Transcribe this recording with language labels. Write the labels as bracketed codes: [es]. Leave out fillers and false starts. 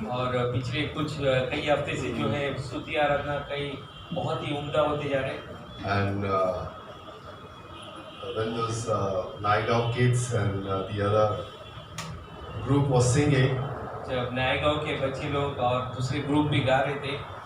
[hi] और पिछले कई हफ्ते से जो है स्तुति आराधना कई बहुत ही उम्दा होते जा रहे हैं। [en] And when those Naigao kids and the other group was singing, [hi] जब नए गांव के बच्चे लोग और दूसरे ग्रुप भी गा रहे थे,